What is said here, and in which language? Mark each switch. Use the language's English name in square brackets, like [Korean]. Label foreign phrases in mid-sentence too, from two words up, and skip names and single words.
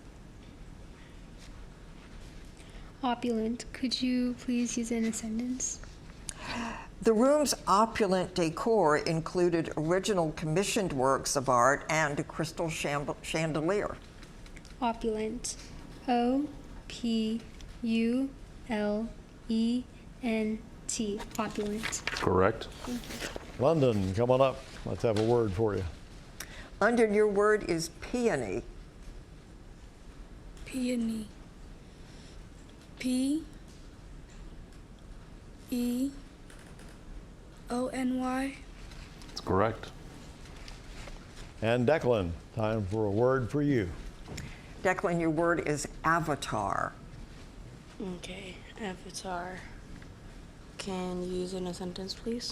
[English] Opulent. Could you please use it in a sentence? The room's opulent decor included original commissioned works of art and a crystal chandelier. Opulent. O-P-U-L-E-N-T. Opulent. Correct. London, come on up. Let's have a word for you. London, your word is peony. Peony. P-E-O-N-Y. That's correct. And Declan, time for a word for you. Declan, your word is avatar. Okay, avatar. Can you use it in a sentence, please?